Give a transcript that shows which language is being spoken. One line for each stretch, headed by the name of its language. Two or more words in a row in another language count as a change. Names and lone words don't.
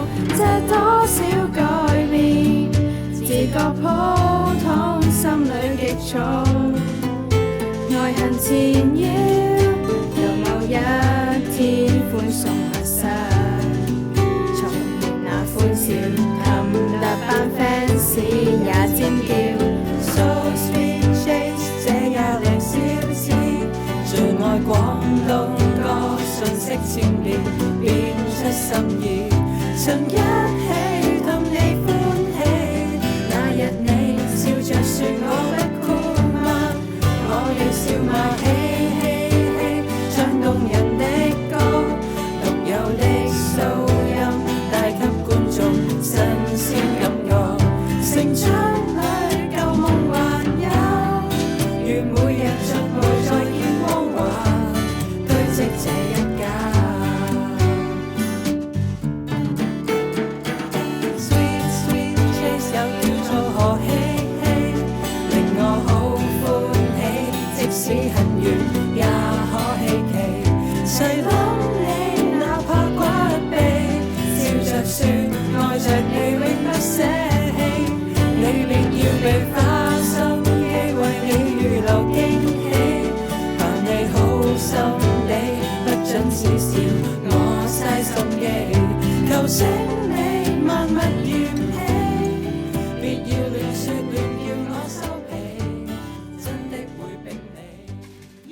Cantonese: 這多少改變，自覺普通，心裏極重，愛恨纏繞，到某一天歡送陌生，重現那歡笑，氹得班 fans 也尖叫。
English: So sweet Chase，
Cantonese: 這也靚小子，最愛廣東歌，信息千變，變出心意，曾一起氹你歡喜，那日你笑着說我不酷嗎？我要笑罵嘻嘻嘻，唱動人的歌，獨有的素音，帶給觀眾新鮮感覺，成長裏舊夢還有，如每日逐步再見光華，堆積這一家。
English: Sweet sweet Chase
Cantonese: 又叫做何希希，令我好歡喜，即使很遠也可希冀，誰諗你哪怕骨痹，笑着說愛着你永不捨棄，你便要被花心機為你預留驚喜，怕你好心地不准恥笑我嘥心機，求請你萬勿嫌棄，別要亂說亂叫我收皮，真的會逼你。